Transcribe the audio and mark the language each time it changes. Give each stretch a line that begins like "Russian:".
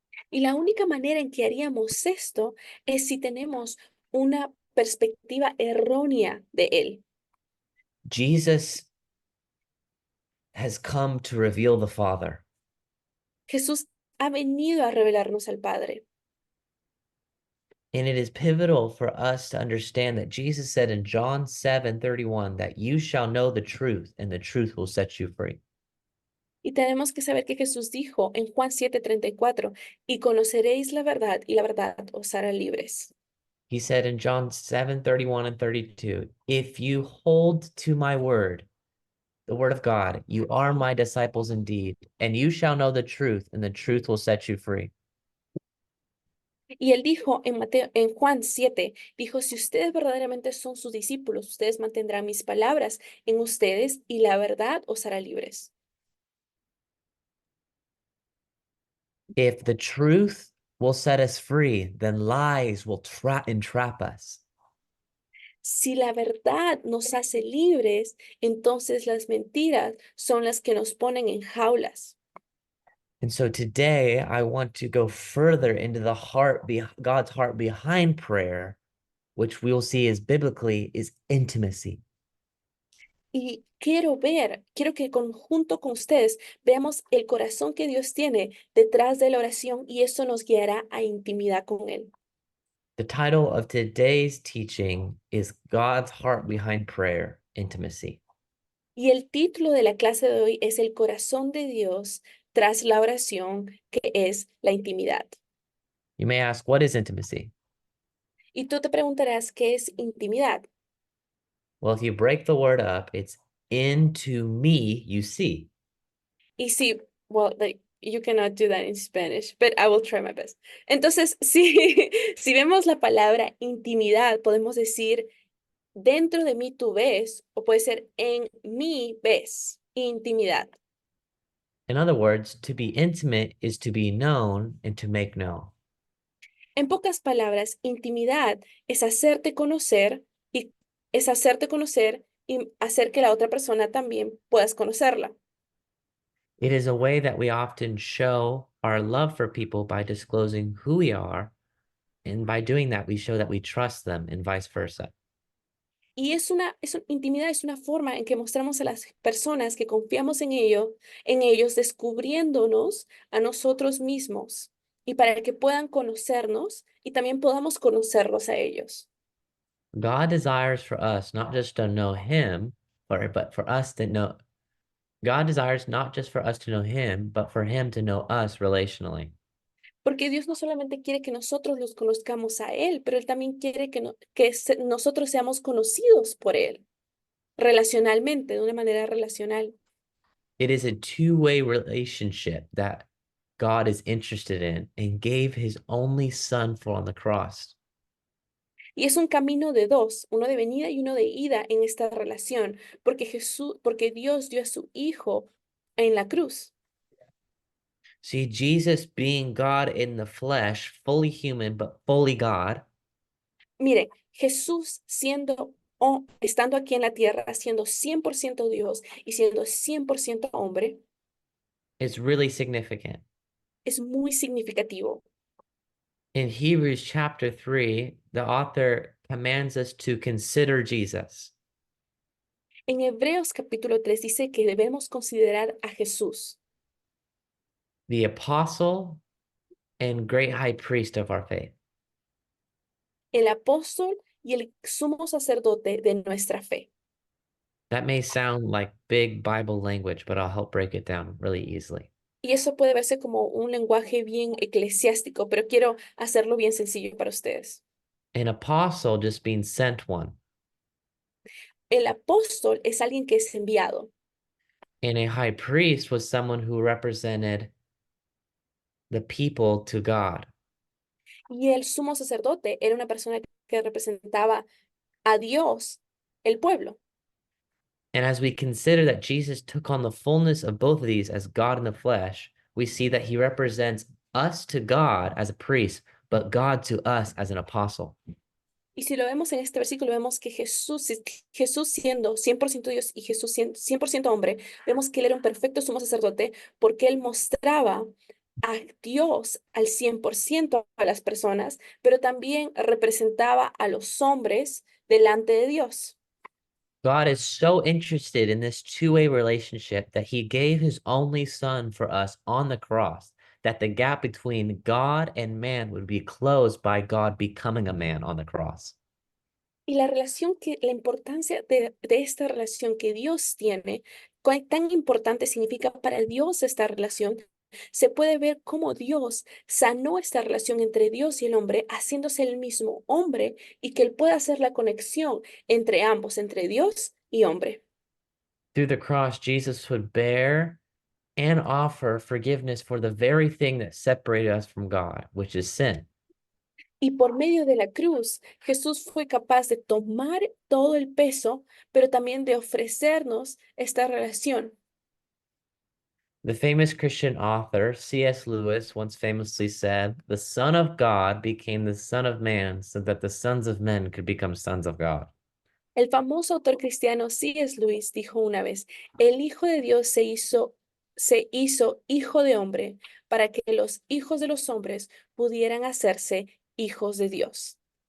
Spanish: Y la única manera en que haríamos esto es si tenemos una perspectiva errónea de Él.
English: Jesus has come to reveal the Father.
Spanish: Jesús ha venido a revelarnos al Padre.
English: And it is pivotal for us to understand that Jesus said in John 7:31 that you shall know the truth and the truth will set you free.
Spanish: Y tenemos que saber que Jesús dijo en Juan 7:34, y conoceréis la verdad y la verdad os hará libres.
English: He said in John 7:31 and 32, if you hold to my word, the word of God, you are my disciples indeed, and you shall know the truth, and the truth will set you free.
Spanish: Y él dijo en Juan 7, dijo, si ustedes verdaderamente son sus discípulos, ustedes mantendrán mis palabras en ustedes y la verdad os hará libres.
English: If the truth will set us free, then lies will entrap us.
Spanish: Si la verdad nos hace libres, entonces las mentiras son las que nos ponen en jaulas.
English: And so today I want to go further into the God's heart behind prayer, which we'll see is biblically is intimacy.
Spanish: Y quiero que junto con ustedes veamos el corazón que Dios tiene detrás de la oración y eso nos guiará a intimidad con Él.
English: The title of today's teaching is God's heart behind prayer, intimacy.
Spanish: Y el título de la clase de hoy es El corazón de Dios tras la oración, que es la intimidad.
English: You may ask, what is intimacy?
Spanish: Y tú te preguntarás, ¿qué es intimidad?
English: Well, if you break the word up, it's into me you see.
Spanish: Y sí,
English: well, you cannot do that in Spanish, but I will try my best.
Spanish: Entonces, sí, si vemos la palabra intimidad, podemos decir dentro de mí tú ves, o puede ser en mí ves, intimidad.
English: In other words, to be intimate is to be known and to make known.
Spanish: En pocas palabras, intimidad es hacerte conocer y es hacerte conocer y hacer que la otra persona también puedas conocerla.
English: It is a way that we often show our love for people by disclosing who we are. And by doing that, we show that we trust them and vice versa.
Spanish: Y intimidad es una forma en que mostramos a las personas que confiamos en ellos, descubriéndonos a nosotros mismos y para que puedan conocernos y también podamos conocerlos a ellos.
English: God desires for us not just to know him, but for us to know. God desires not just for us to know him, but for him to know us relationally.
Spanish: Porque Dios no solamente quiere que nosotros los conozcamos a Él, pero Él también quiere que nosotros seamos conocidos por Él, relacionalmente, de una manera relacional.
English: It is a two-way relationship that God is interested in and gave his only son for on the cross.
Spanish: Y es un camino de dos, uno de venida y uno de ida en esta relación, porque Dios dio a su Hijo en la cruz.
English: See, Jesus being God in the flesh, fully human, but fully God,
Spanish: Mire, Jesús estando aquí en la tierra, siendo 100% Dios y siendo 100% hombre,
English: is really significant.
Spanish: es muy significativo.
English: In Hebrews chapter 3, the author commands us to consider Jesus.
Spanish: En Hebreos capítulo 3 dice que debemos considerar a Jesús,
English: The apostle and great high priest of our faith.
Spanish: el apóstol y el sumo sacerdote de nuestra fe.
English: That may sound like big Bible language, but I'll help break it down really easily.
Spanish: Y eso puede verse como un lenguaje bien eclesiástico, pero quiero hacerlo bien sencillo para ustedes.
English: An apostle just means sent one,
Spanish: El apóstol es alguien que es enviado
English: and a high priest was someone who represented the people to God.
Spanish: y el sumo sacerdote era una persona que representaba a Dios, el pueblo.
English: And as we consider that Jesus took on the fullness of both of these as God in the flesh, we see that he represents us to God as a priest, but God to us as an apostle.
Spanish: Y si lo vemos en este versículo, vemos que Jesús siendo 100% Dios y Jesús siendo 100% hombre, vemos que él era un perfecto sumo sacerdote porque él mostraba a Dios al 100% a las personas, pero también representaba a los hombres delante de Dios.
English: God is so interested in this two-way relationship that he gave his only son for us on the cross, that the gap between God and man would be closed by God becoming a man on the cross.
Spanish: Y la importancia de esta relación que Dios tiene, cuán tan importante significa para Dios esta relación, se puede ver cómo Dios sanó esta relación entre Dios y el hombre, haciéndose el mismo hombre y que él pueda hacer la conexión entre ambos, entre Dios y hombre.
English: Through the cross, Jesus would bear and offer forgiveness for the very thing that separated us from God, which is sin.
Spanish: Y por medio de la cruz, Jesús fue capaz de tomar todo el peso, pero también de ofrecernos esta relación.
English: The famous Christian author C.S. Lewis once famously said, "The Son of God became the Son of Man so that the sons of men could become sons of God."
Spanish: El famoso autor cristiano C.S. Lewis dijo una vez, el Hijo de Dios se hizo se hizo hijo de hombre para que los hijos de los hombres pudieran hacerse hijos de Dios.